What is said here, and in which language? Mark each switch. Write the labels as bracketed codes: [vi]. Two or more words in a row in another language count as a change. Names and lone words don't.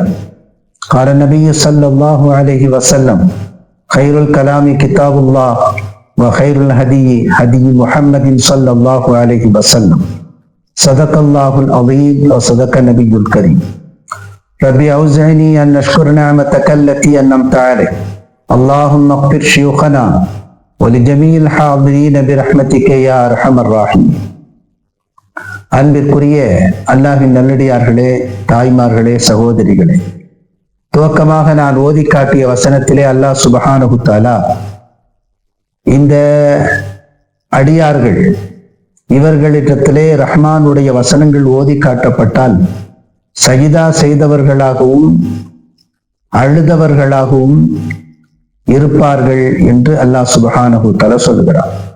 [ar] قال النبي صلى الله عليه وسلم: خير الكلام كتاب الله وخير الهدي هدي محمد صلى الله عليه وسلم. صدق الله العظيم وصدق النبي الكريم. ربي أوزعني أن أشكر نعمتك التي أنعمت علي. اللهم اغفر شيوخنا ولجميع الحاضرين برحمتك يا أرحم الراحمين. [ta] அன்பிற்குரிய அல்லாஹ்வின் நல்லடியார்களே, தாய்மார்களே, சகோதரிகளே, துவக்கமாக நான் ஓதி காட்டிய வசனத்திலே [ar] الله سبحانه وتعالى [ta] இந்த அடியார்கள் இவர்களிடத்திலே ரஹ்மானுடைய வசனங்கள் ஓதி காட்டப்பட்டால் சஜிதா செய்தவர்களாகவும் அழுதவர்களாகவும் இருப்பார்கள் என்று [ar] الله سبحانه وتعالى [ta] சொல்கிறார்.